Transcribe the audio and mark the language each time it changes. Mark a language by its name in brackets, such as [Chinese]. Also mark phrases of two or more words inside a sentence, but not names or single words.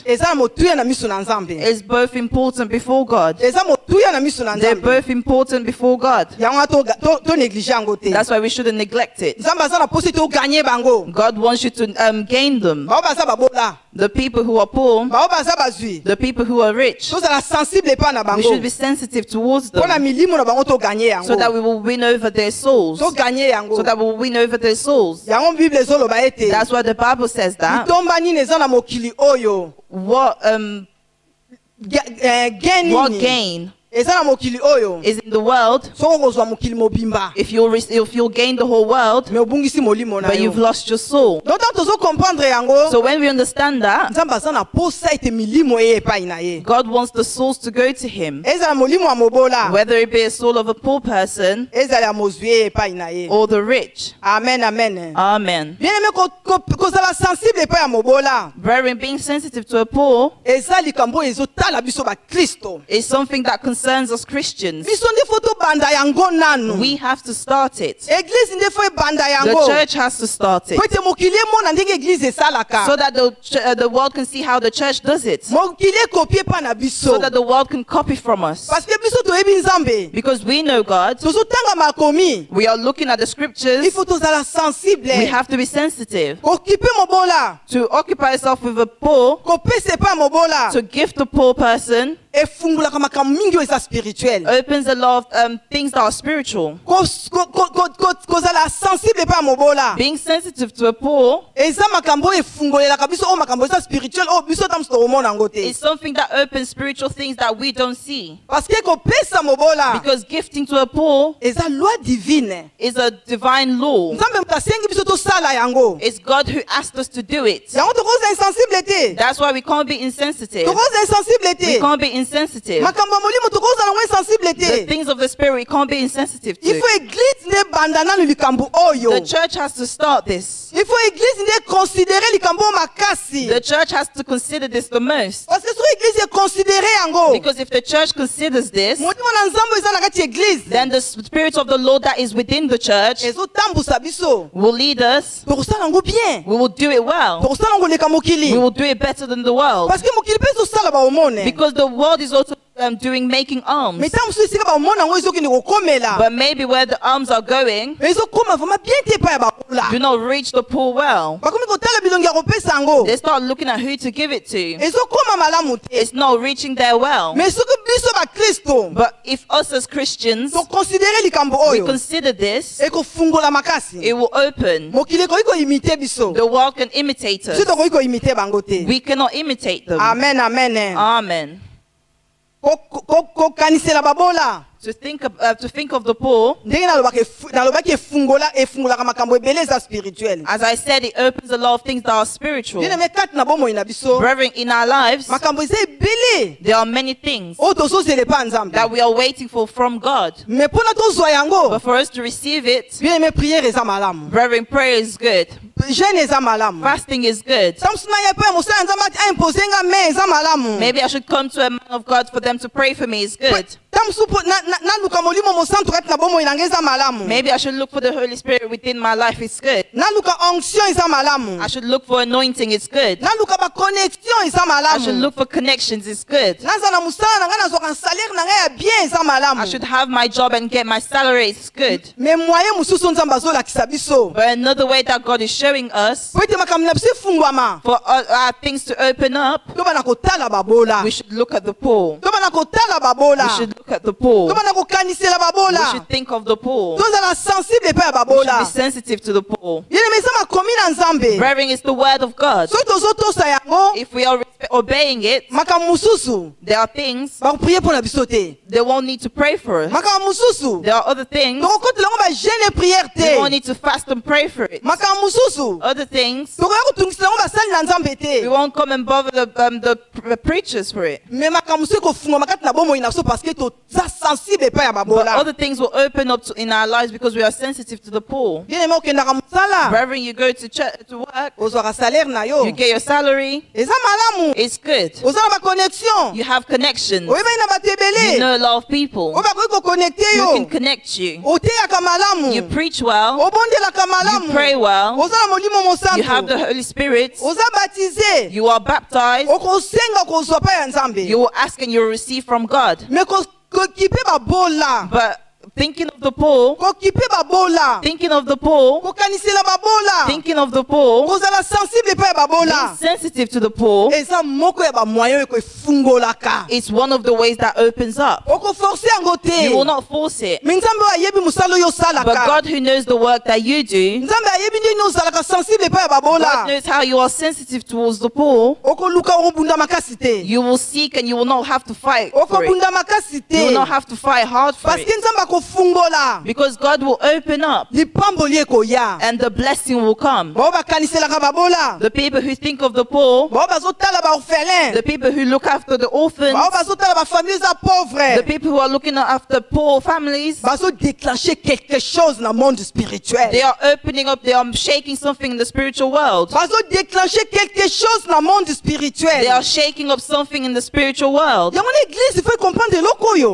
[Lingala] Eza na motuya na miso na Nzambe. [English] is both important before God. [Lingala] Eza motuya na miso na [English] They're [Lingala] Nzambe. [English] both important before God. [Lingala] Yango to néglige yango te. [English] That's why we shouldn't neglect it. [Lingala] Nzambe aza na posa to gagner bango. [English] God wants you to gain them. [Lingala] Bao baza babola. [English] The people who are poor, [Lingala] Bao baza bazwi. [English] the people who are rich, [Lingala] Tozala sensible epai na [English] we [Lingala] bango. [English] should be sensitive towards [Lingala] Pona [English] them [Lingala] milimo na bango to gagner [English] so that [Lingala] yango. [English] we will win over their souls. [Lingala] To gagner yango. [English] So that we will win over their souls. [Lingala] Yango Bible ezoloba ete. [English] That's why the Bible says that. [Lingala] Litomba nini eza na mokili oyo. [English] What Gain what [Lingala] nini [English] gain [Lingala] eza na mokili oyo. [English] is in the world [Lingala] Soko kozwa mokili mobimba. [English] if you'll gain the whole world, [Lingala] Mais obungisi molimo na [English] but [Lingala] yo. [English] you've lost your soul? [French] Donc tant [Lingala] tozo comprendre yango. [English] So when we understand that, [Lingala] Nzambe aza na posa ete milimo eye epai na ye. [English] God wants the souls to go to Him, [Lingala] Ezala molimo ya mobola. [English] whether it be a soul of a poor person [Lingala] Ezala ya mozwi eye epai na ye. [English] or the rich. [Lingala] Amen, amen. [English] Amen. [French] Bien aimé [Lingala] kozala sensible epai ya mobola. [English] Brethren, being sensitive to a poor [Lingala] Eza likambo ezotala biso ba Kristo. [English] is something that concerns us Christians. [Lingala] Biso nde fo tobanda yango nanu. [English] We have to start it. [Lingala] Église nde fo ebanda [English] The [Lingala] yango. [English] church has to start it [Lingala] Po ete mokili emona ndenge église esalaka. [English] so that the world can see how the church does it, [Lingala] Mokili ekopie epai na biso. [English] so that the world can copy from us. [French] Parce que [Lingala] biso toyebi Nzambe. [English] Because we know God, [Lingala] Tozotanga makomi. [English] we are looking at the [French] Il [English] scriptures, [Lingala] faut tozala sensible. [English] we have to be sensitive [Lingala] Kokipe mobola. [English] to occupy yourself with a poor, [Lingala] Kopesa epai ya mobola. [English] to gift the poor person, [Lingala] efungulaka makambo mingi oyo eza spirituel. [English] Opens a lot of things that are spiritual. [Lingala] Kozala sensible epai ya mobola. [English] Being sensitive to a poor [Lingala] eza makambo oyo efungolelaka biso oyo makambo eza spirituel oyo biso ta mosu tokomona yango te. [English] is something that opens spiritual things that we don't see. [French] Parce que [Lingala] kopesa mobola [English] Because gifting to a poor [Lingala] eza loi divine. [English] is a divine law. [Lingala] Nzambe moto asengi biso tosala yango. [English] It's God who asked us to do it. [Lingala] Yango tokoza insensible te. [English] That's why we can't be insensitive. [Lingala] Tokoza insensible [English] We [Lingala] te. [English] can't be insensitive. [Lingala] Makambo ya molimo tokoza nango insensible [English] The [Lingala] te. [English] things of the spirit we can't be insensitive [French] Il [Lingala] to. faut église nde banda nanu likambo oyo. [English] The church has to start this. [French] Il faut église [Lingala] nde considérer likambo makasi. [English] The church has to consider this the most. [French] Parce que [Lingala] soki église econsidere yango, [English] Because if the church considers this, [Lingala] motima na nzambe eza na kati ya église [English] then the spirit of the Lord that is within the church [Lingala] ezotambusa biso. [English] will lead us. [Lingala] Tokosala yango bien. [English] We will do it well. [Lingala] Tokosala yango leka mokili. [English] We will do it better than the world. [French] Parce que [Lingala] mokili mpe ezosala bahomone. [English] Because the world is also making alms. [Lingala] Mais ntango mosusu esika bahomone yango ezokende kokomela. [English] But maybe where the alms are going [Lingala] Mais ezokoma [French] vraiment bien [Lingala] te epai ya bakola. [English] do not reach the poor well. [Lingala] Bakomi kotala bilongi ya kopesa yango. [English] They start looking at who to give it to. [Lingala] Ezokoma malamu te. [English] It's not reaching there well. [Lingala] Mais soki biso bakristo [English] But if us as Christians, [Lingala] tokonsidere likambo [English] we [Lingala] oyo [English] consider this, [Lingala] ekofungola makasi. [English] it will open. [Lingala] Mokili ekoki koimite biso. [English] The world can imitate [Lingala] Biso [English] us. [Lingala] tokoki koimite bango te. [English] We cannot imitate them. [Lingala] Amen, amen. [English] Amen. [Lingala] Kokanisela babola. [English] To think of the poor, [Lingala] Ndenge nalobaki efungolaka makambo ebele eza spirituel. [English] as I said, it opens a lot of things that are spiritual. [French] Bien aimé [Lingala] kati na bomoi na biso. [English] Brethren, in our lives, [Lingala] Makambo eza ebele. [English] there are many things [Lingala] Oyo tozozela epai ya Nzambe. [English] that we are waiting for from God. [Lingala] Mais mpona tozwa yango, [English] But for us to receive it, [French] bien aimé [Lingala] prière eza malamu. [English] brethren, prayer is good. [Lingala] Jeûne eza malamu. [English] Fasting is good. [Lingala] Samsuna ya epai ya mosala ya Nzambe ati aimpose nga main eza malamu. [English] Maybe I should come to a man of God for them to pray for me is good. [Lingala] Tamusu naluka molimo mosantu kati na bomoi na ngai eza malamu. [English] Maybe I should look for the Holy Spirit within my life is good. [Lingala] Naluka onction eza malamu. [English] I should look for anointing is good. [Lingala] Naluka ba connexion eza [English] I should [Lingala] malamu. [English] look for connections is good. [Lingala] Naza na musala na ngai nazwaka salaire na ngai ya bien eza malamu. [English] I should have my job and get my salary is good. [Lingala] Mais moyen mosusu Nzambe azolakisa biso. [English] But another way that God is showing us [Lingala] Po ete makambo na biso efungwama. [English] for our things to open up, [Lingala] Tobana kotala babola. [English] we should look at the poor. [Lingala] Tobana kotala [English] We [Lingala] babola. [English] should look at the poor. [Lingala] Tobana kokanisela [English] We [Lingala] babola. [English] should think of the poor. [Lingala] Tozala sensible epai ya [English] We should be [Lingala] babola. [English] sensitive to the poor. [Lingala] Yene mesa makomi na Nzambe. [English] Brethren, it's the word of God. [Lingala] Soki tozotosa yango, [English] If we are obeying it, [Lingala] makambo mosusu [English] there are things [Lingala] bakoprie mpo na biso te. [English] they won't need to pray for us. [Lingala] Makambo mosusu [English] There are other things [Lingala] tokokotela yango bajeune prière [English] we won't [Lingala] te. [English] need to fast and pray for it. [Lingala] Makambo mosusu [English] Other things [Lingala] tokoya kotungisela yango basali na Nzambe [English] we [Lingala] te. [English] won't come and bother the preachers for it. [Lingala] Mais makambo mosusu ekofungwama kati na bomoi na biso [French] parce que [Lingala] toza sensible epai ya [English] But [Lingala] babola. [English] other things will open up in our lives because we are sensitive to the poor. [French] Bien aimé [Lingala] okendaka mosala, [English] Brethren, you go to church to work, [Lingala] ozwaka salaire na yo. [English] you get your salary, [Lingala] Eza malamu. [English] it's good. [Lingala] Oza na baconnexion. [English] You have connections. [Lingala] Oyebai na bato [English] You [Lingala] ebele. [English] know a lot of people [Lingala] Oyo bakoki koconnecte [English] who [Lingala] yo. [English] can connect you. [Lingala] Oteyaka malamu. [English] You preach well, [Lingala] Obondelaka [English] you pray [Lingala] malamu. [English] well, [Lingala] Oza na molimo [English] you have the [Lingala] mosantu. [English] Holy Spirit, [Lingala] Oza baptisé. [English] you are baptized, [Lingala] Okosenga kozwa pa ya Nzambe. [English] you will ask and you will receive from God. [Lingala] Mais kokipe babola. [English] But thinking of the poor, [Lingala] Kokipe babola. [English] thinking of the poor, [Lingala] Kokanisela babola. [English] thinking of the poor, [Lingala] Kozala sensible epai ya [English] being [Lingala] babola. [English] sensitive to the poor, [Lingala] Eza moko ya bamoyen oyo ekofungolaka. [English] it's one of the ways that opens up. [Lingala] Okoforce yango [English] You will [Lingala] te. [English] not force it. [Lingala] Mais Nzambe oyo ayebi mosala oyo [English] But God [Lingala] osalaka. [English] who knows the work that you do, [Lingala] Nzambe ayebi ndenge ozalaka sensible epai ya [English] God [Lingala] babola. [English] knows how you are sensitive towards the poor. [Lingala] Okoluka okobunda makasi te. [English] You will seek and you will not have to fight for it. [Lingala] Okobunda makasi [English] You [Lingala] te. [English] will not have to fight hard for [French] Parce que [English] it. [Lingala] Nzambe akofungola. [English] Because God will open up [Lingala] Lipamboli ekoya. [English] and the blessing will come. [Lingala] Bao bakaniselaka babola. [English] The people who think of the poor, [Lingala] Bao bazotala baorphelin. [English] the people who look after the orphans, [Lingala] Bao bazotala bafamille eza [English] the [Lingala] pauvre. [English] people who are looking after poor families, [French] Bazodéclencher quelque chose dans le monde spirituel. [English] they are opening up, they are shaking something in the spiritual world. [French] Bazodéclencher quelque chose dans le monde spirituel. [English] They are shaking up something in the spiritual world. [Lingala] Yango na église [French] il faut comprendre [Lingala] eloko oyo.